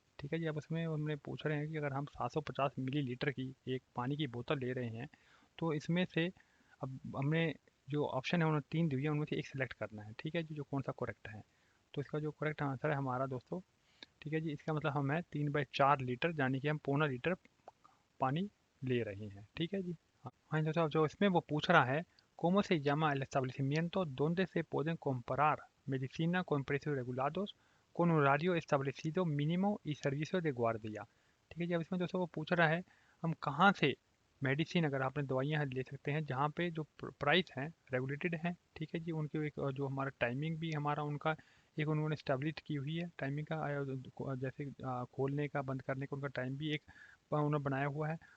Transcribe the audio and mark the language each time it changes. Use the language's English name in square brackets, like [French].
[Hindi] ठीक है जी, अब उसमें हमने पूछ रहे हैं कि अगर हम 750 मिलीलीटर की एक पानी की बोतल ले रहे हैं तो इसमें से अब हमने जो ऑप्शन है उन्होंने तीन दी हुई है, उनमें से एक सिलेक्ट करना है। ठीक है जी, जो कौन सा करेक्ट है, तो इसका जो करेक्ट आंसर है हमारा दोस्तों, ठीक है जी, इसका मतलब हम है 3/4 लीटर, यानी कि हम पौना लीटर पानी ले रहे हैं। ठीक है जी, हाँ जी, तो जो इसमें वो पूछ रहा है [Spanish] ¿Cómo se llama el establecimiento donde se pueden comprar medicina con precios regulados, con horario establecido mínimo y servicio de guardia। [Hindi] ठीक है जी, अब इसमें दोस्तों वो पूछ रहा है हम कहाँ से मेडिसिन, अगर आपने दवाइयाँ ले सकते हैं जहाँ पे जो प्राइस हैं रेगुलेटेड हैं। ठीक है जी, उनके एक जो हमारा टाइमिंग भी हमारा उनका एक उन्होंने स्टैब्लिश की हुई है टाइमिंग का, जैसे खोलने का बंद करने का उनका टाइम भी एक उन्होंने बनाया हुआ है।